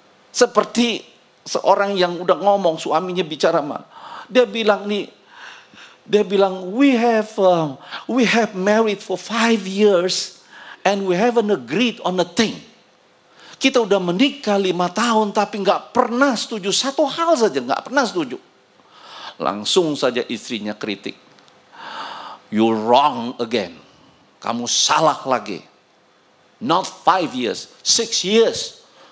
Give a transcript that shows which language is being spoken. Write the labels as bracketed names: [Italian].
[Indonesian] Seperti seorang yang udah ngomong, suaminya bicara mah. Dia bilang, [English] we have married for 5 years and we haven't agreed on a thing. [Indonesian] Kita udah menikah 5 tahun tapi nggak pernah setuju. Satu hal saja nggak pernah setuju. Langsung saja istrinya kritik. [English] You wrong again. [Indonesian] Kamu salah lagi. [English] Not 5 years, 6 years.